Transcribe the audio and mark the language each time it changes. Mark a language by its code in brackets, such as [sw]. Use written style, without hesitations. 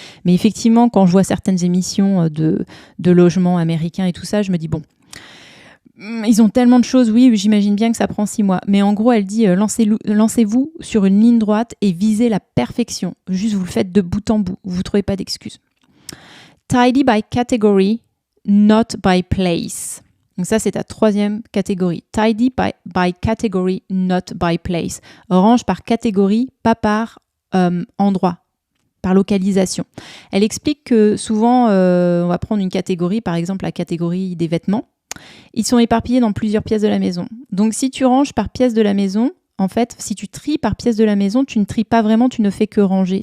[fr] Mais effectivement, quand je vois certaines émissions de logement américain et tout ça, je me dis bon, ils ont tellement de choses, oui, j'imagine bien que ça prend 6 mois. Mais en gros, elle dit lancez-vous sur une ligne droite et visez la perfection. Juste, vous le faites de bout en bout. Vous ne trouvez pas d'excuses. [en] Tidy by category, not by place. [fr] Donc ça, c'est ta 3e catégorie. [en] Tidy by category, not by place. [fr] Range par catégorie, pas par endroit, par localisation. Elle explique que souvent, on va prendre une catégorie, par exemple la catégorie des vêtements. Ils sont éparpillés dans plusieurs pièces de la maison. Donc si tu ranges par pièce de la maison, en fait, si tu tries par pièce de la maison, tu ne tries pas vraiment, tu ne fais que ranger.